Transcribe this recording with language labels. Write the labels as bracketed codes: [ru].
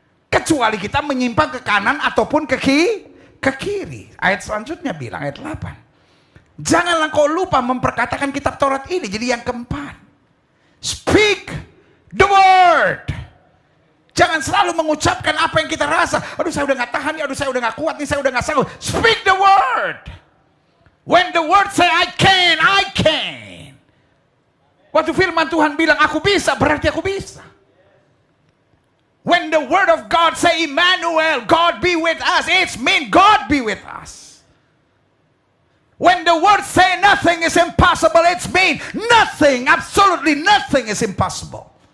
[id] Kecuali kita menyimpang ke kanan ataupun ke kiri. Ayat selanjutnya bilang, ayat 8. Janganlah kau lupa memperkatakan kitab Taurat ini. Jadi yang keempat, [en] speak the word. [id] Jangan selalu mengucapkan apa yang kita rasa. Aduh saya udah nggak tahan nih, aduh saya udah nggak kuat nih, saya udah nggak sanggup. [en] Speak the word. When the word say I can, I can. [id] Waktu firman Tuhan bilang aku bisa, berarti aku bisa. [en] When the word of God say Emmanuel, God be with us, it's mean God be with us. When the word say nothing is impossible, it's mean nothing, absolutely nothing is impossible.